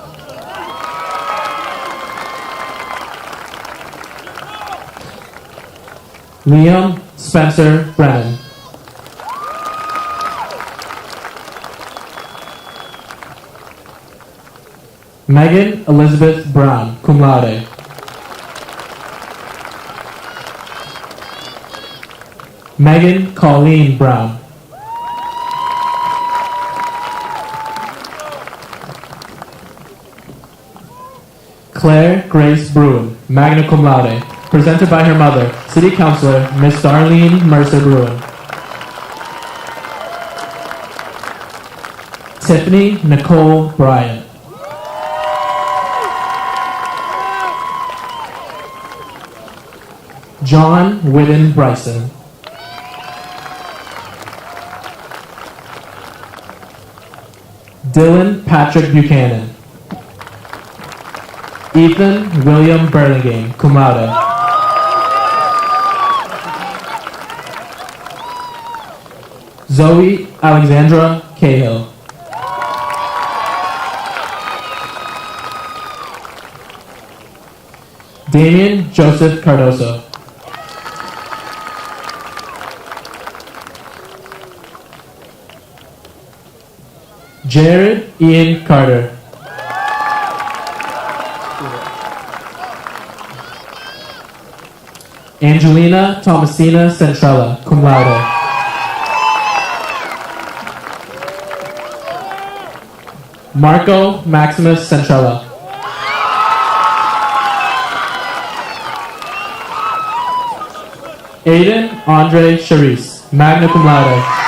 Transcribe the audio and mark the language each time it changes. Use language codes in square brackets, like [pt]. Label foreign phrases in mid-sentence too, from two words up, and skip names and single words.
[en] Liam Spencer Brennan. Megan Elizabeth Brown, [la] cum laude. [en] Megan Colleen Brown. Claire Grace Bruin, [la] magna cum laude, [en] presented by her mother, City Councilor Miss Darlene Mercer Bruin. Tiffany Nicole Bryant. John Whitten Bryson. Dylan Patrick Buchanan. Ethan William Burlingame, [la] cum laude. [en] Zoe Alexandra Cahill. Damian Joseph Cardoso. Jared Ian Carter. Angelina Thomasina Centrella, [la] cum laude. [en] Marco Maximus Centrella. Aiden Andre Charisse, [la] magna cum laude.